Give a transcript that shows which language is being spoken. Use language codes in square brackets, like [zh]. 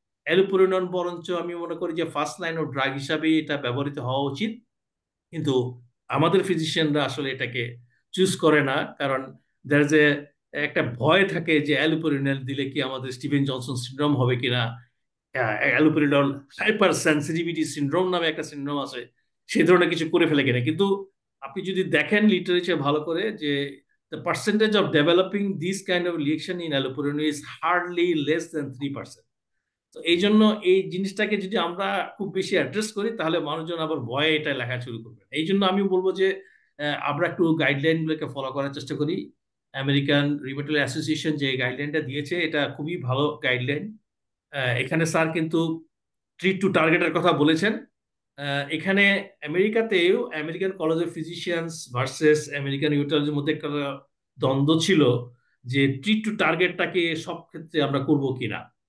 [bn] অ্যালুপুরিনল বরঞ্চ আমি মনে করি যে ফার্স্ট লাইন ও ড্রাগ হিসাবে এটা ব্যবহৃত হওয়া উচিত, কিন্তু আমাদের ফিজিশিয়ানরা আসলে এটাকে চুজ করে না, কারণ [en] there is [bn] একটা ভয় থাকে যে অ্যালুপুরিনল দিলে কি আমাদের স্টিভেন জনসন সিনড্রোম হবে কিনা, অ্যালুপুরিনল হাইপার সেন্সিটিভিটি সিনড্রোম নামে একটা সিনড্রোম আছে, সেই ধরনের কিছু করে ফেলে কিনা। কিন্তু আপনি যদি দেখেন লিটারেচার ভালো করে, যে [en] the percentage of developing this kind of reaction in allopurinol is hardly less than 3%. [bn] তো এই জন্য এই জিনিসটাকে যদি আমরা খুব বেশি অ্যাড্রেস করি, তাহলে মানুষজন আবার ভয়ে এটা লেখা শুরু করবে। এই জন্য আমি বলবো যে আমরা একটু গাইডলাইনগুলোকে ফলো করার চেষ্টা করি। আমেরিকান রিউমেটয়েড অ্যাসোসিয়েশন যে গাইডলাইনটা দিয়েছে এটা খুবই ভালো গাইডলাইন। এখানে স্যার কিন্তু ট্রিট টু টার্গেটের কথা বলেছেন। এখানে আমেরিকাতেও American college of physicians versus American ইউটালজির মধ্যে একটা দ্বন্দ্ব ছিল যে ট্রিট টু টার্গেটটাকে সব ক্ষেত্রে আমরা করবো কিনা।